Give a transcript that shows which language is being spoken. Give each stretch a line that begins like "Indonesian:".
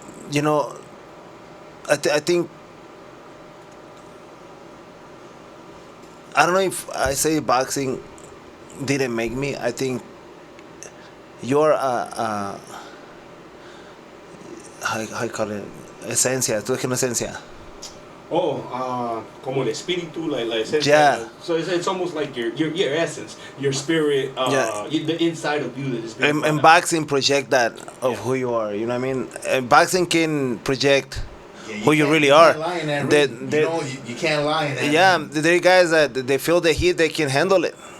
English: You know, I think, I don't know if I say boxing didn't make me. I think you're how you call it?
Spanish: Esencia. Tú eres una esencia. Como el espíritu, like esencia.
English: Yeah. So it's almost like your essence, your spirit, the inside of you that is. And boxing project that of who you are. You know what I mean? And boxing can project who you really are. You can't lie in that. Yeah, there are guys that they feel the heat, they can handle it.